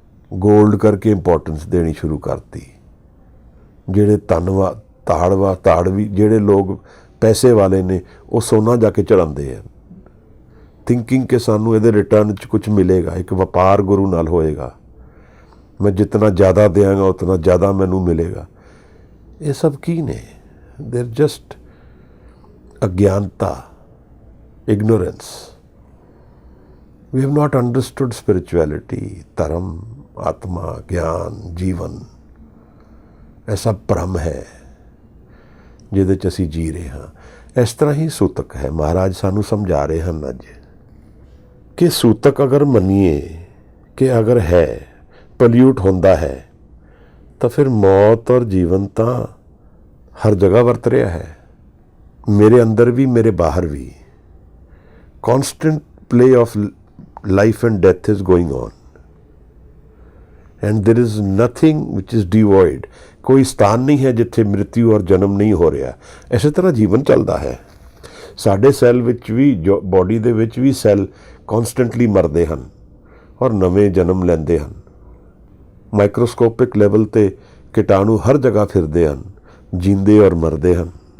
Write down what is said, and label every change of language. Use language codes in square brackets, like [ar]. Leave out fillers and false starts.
[pa] Gold ਕਰਕੇ importance ਦੇਣੀ ਸ਼ੁਰੂ ਕਰਤੀ। ਜਿਹੜੇ ਤਾੜਵੀ ਜਿਹੜੇ ਲੋਕ ਪੈਸੇ ਵਾਲੇ ਨੇ, ਉਹ ਸੋਨਾ ਜਾ ਕੇ ਚੜਾਉਂਦੇ ਆ, ਥਿੰਕਿੰਗ ਕਿ ਸਾਨੂੰ ਇਹਦੇ ਰਿਟਰਨ 'ਚ ਕੁਝ ਮਿਲੇਗਾ। ਇੱਕ ਵਪਾਰ ਗੁਰੂ ਨਾਲ ਹੋਏਗਾ, ਮੈਂ ਜਿਤਨਾ ਜ਼ਿਆਦਾ ਦਿਆਂਗਾ ਉਤਨਾ ਜ਼ਿਆਦਾ ਮੈਨੂੰ ਮਿਲੇਗਾ। ਇਹ ਸਭ ਕੀ ਨੇ? [en] There just ਅਗਿਆਨਤਾ, ignorance. We have not understood spirituality, [pa] ਧਰਮ, ਆਤਮਾ, ਗਿਆਨ, ਜੀਵਨ। ਇਹ ਸਭ ਭਰਮ ਹੈ ਜਿਹਦੇ 'ਚ ਅਸੀਂ ਜੀ ਰਹੇ ਹਾਂ। ਇਸ ਤਰ੍ਹਾਂ ਹੀ ਸੂਤਕ ਹੈ। ਮਹਾਰਾਜ ਸਾਨੂੰ ਸਮਝਾ ਰਹੇ ਹਨ ਅੱਜ ਕਿ ਸੂਤਕ ਅਗਰ ਮੰਨੀਏ ਕਿ ਅਗਰ ਹੈ, ਪੋਲਿਊਟ ਹੁੰਦਾ ਹੈ, ਤਾਂ ਫਿਰ ਮੌਤ ਔਰ ਜੀਵਨ ਤਾਂ ਹਰ ਜਗ੍ਹਾ ਵਰਤ ਰਿਹਾ ਹੈ, ਮੇਰੇ ਅੰਦਰ ਵੀ, ਮੇਰੇ ਬਾਹਰ ਵੀ। [en] constant play of life and death is going on, and there is nothing which is devoid. [pa] ਕੋਈ ਸਥਾਨ ਨਹੀਂ ਹੈ ਜਿੱਥੇ ਮ੍ਰਿਤਿੂ ਔਰ ਜਨਮ ਨਹੀਂ ਹੋ ਰਿਹਾ। ਇਸੇ ਤਰ੍ਹਾਂ ਜੀਵਨ ਚੱਲਦਾ ਹੈ। ਸਾਡੇ ਸੈੱਲ ਵਿੱਚ ਵੀ, ਜੋ ਬੋਡੀ ਦੇ ਵਿੱਚ ਵੀ ਸੈੱਲ ਕੌਨਸਟੈਂਟਲੀ ਮਰਦੇ ਹਨ ਔਰ ਨਵੇਂ ਜਨਮ ਲੈਂਦੇ ਹਨ। ਮਾਈਕਰੋਸਕੋਪਿਕ ਲੈਵਲ 'ਤੇ ਕੀਟਾਣੂ ਹਰ ਜਗ੍ਹਾ ਫਿਰਦੇ ਹਨ, ਜੀਂਦੇ ਔਰ ਮਰਦੇ ਹਨ।